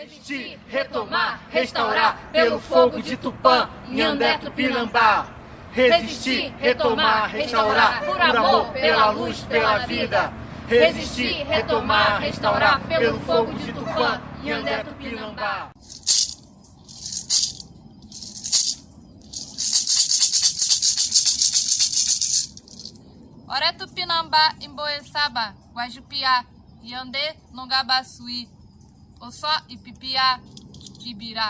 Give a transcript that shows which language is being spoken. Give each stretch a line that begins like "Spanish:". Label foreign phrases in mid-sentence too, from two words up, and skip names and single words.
Portuguese: Resistir, retomar, restaurar, pelo fogo de Tupã, Inhambé, Tupinambá. Resistir, retomar, restaurar, por amor, pela luz, pela vida. Resistir, retomar, restaurar, pelo fogo de Tupã, Inhambé, Tupinambá.
Tupí: Oré Tupinambá, Imboeçaba, Guajupiá, Iandê, Nongabaçuí, Ossó, Ipipiá, Ibirá.